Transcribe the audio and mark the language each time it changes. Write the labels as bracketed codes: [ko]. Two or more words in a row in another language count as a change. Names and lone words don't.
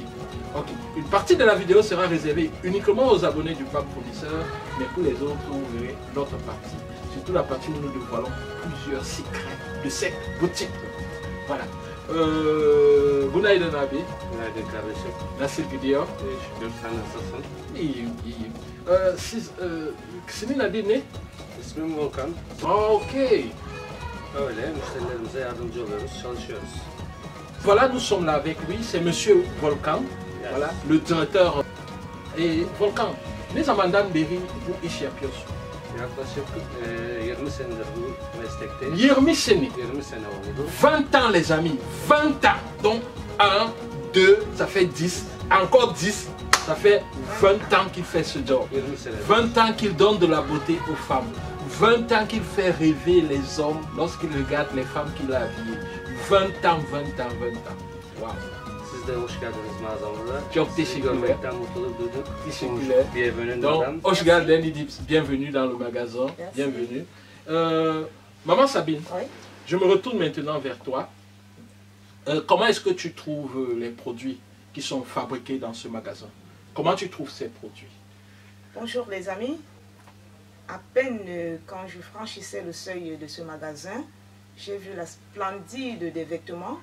[fr] Ok, une partie de la vidéo sera réservée uniquement aux abonnés du Pape Fournisseur, mais pour les autres, vous verrez l'autre partie. Surtout la partie où nous dévoilons plusieurs secrets de cette boutique. Voilà. Vous n'avez de nabi? Nasir Gideon. [tr] Senin adın ne? İsmim Volkan. Ok. Öyle müşterilerimize yardımcı oluyoruz, çalışıyoruz. [fr] Voilà, nous sommes là avec lui, c'est Monsieur Volkan, Yes. voilà, le directeur. [tr] Et Volkan, ne zamandan beri bu iş yapıyorsun? Yaklaşık 20 senedir bu meslekteyim. 20 sene. 20 sene oldu. [fr] 20 ans les amis, 20 ans. Donc 1, 2, ça fait 10, encore 10, ça fait 20 ans qu'il fait ce job. [tr] 20 sene. [fr] 20 ans qu'il donne de la beauté aux femmes. 20 ans qu'il fait rêver les hommes lorsqu'il regarde les femmes qu'il a habillées. 20 ans, 20 ans, 20 ans. Wow. [tr] Siz de hoş geldiniz mağazamıza. Çok Sizi teşekkürler. görmekten mutluluk duyduk. Teşekkürler. [fr] Bienvenue Donc, madame. [tr] hoş geldin Idips, [fr] bienvenue dans le magasin. Merci. Bienvenue. Maman Sabine, Oui. je me retourne maintenant vers toi. Comment est-ce que tu trouves les produits qui sont fabriqués dans ce magasin? Comment tu trouves ces produits? Bonjour les amis. À peine quand je franchissais le seuil de ce magasin, j'ai vu la splendide des vêtements.